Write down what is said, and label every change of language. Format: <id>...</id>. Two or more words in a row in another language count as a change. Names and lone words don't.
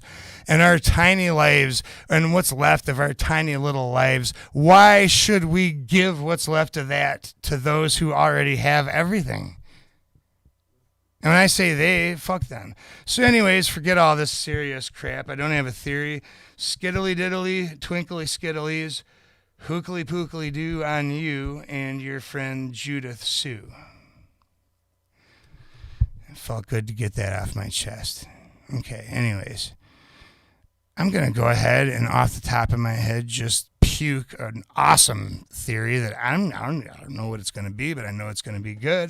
<en>And our tiny lives and what's left of our tiny little lives, why should we give what's left of that to those who already have everything? And when I say they, fuck them. So anyways, forget all this serious crap. I don't have a theory. Skiddly diddly, twinkly skiddlies, hookly pookly doo on you and your friend Judith Sue. It felt good to get that off my chest. Okay, anyways. I'm going to go ahead and off the top of my head just puke an awesome theory that I don't know what it's going to be, but I know it's going to be good.</en>